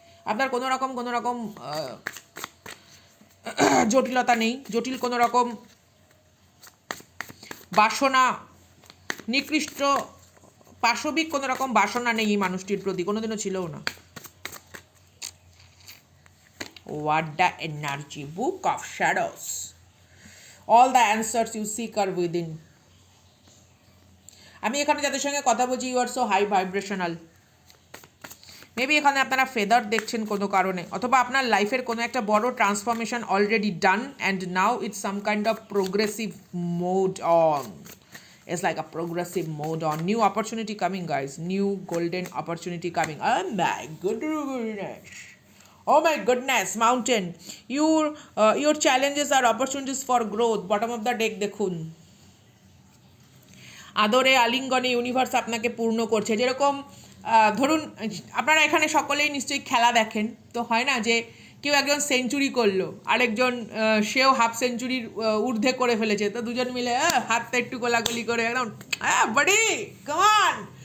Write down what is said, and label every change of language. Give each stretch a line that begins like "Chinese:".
Bangla: আপনার কোনো রকম জটিলতা নেই, জটিল কোনো রকম বাসনা, নিকৃষ্ট পাশবিক কোনো রকম বাসনা নেই এই মানুষটির প্রতি, কোনোদিনও ছিলও না।
English: What the energy, book of shadows, all the answers you seek are within.
Bangla: আমি এখানে যাদের সঙ্গে কথা বলছি,
English: You are so high vibrational.
Bangla: Maybe এখানে আপনারা ফেদার দেখছেন কোনো কারণে, অথবা আপনার লাইফের কোনো একটা বড় transformation
English: Already done and now it's some kind of progressive mode on. It's like a progressive mode on. New opportunity coming, guys. New golden opportunity coming. Oh my goodness. Oh my goodness, mountain. Your challenges are opportunities for growth. Bottom of the deck
Bangla: দেখুন, আদরে আলিঙ্গনে universe আপনাকে পূর্ণ করছে। যেরকম ধরুন আপনারা এখানে সকলেই নিশ্চয়ই খেলা দেখেন, তো হয় না যে কেউ একজন সেঞ্চুরি করলো, আরেকজন সেও হাফ সেঞ্চুরির ঊর্ধ্বে করে ফেলেছে, তো দুজন মিলে হাতটা একটু গোলাগুলি করে একদম বাড়ি কমান।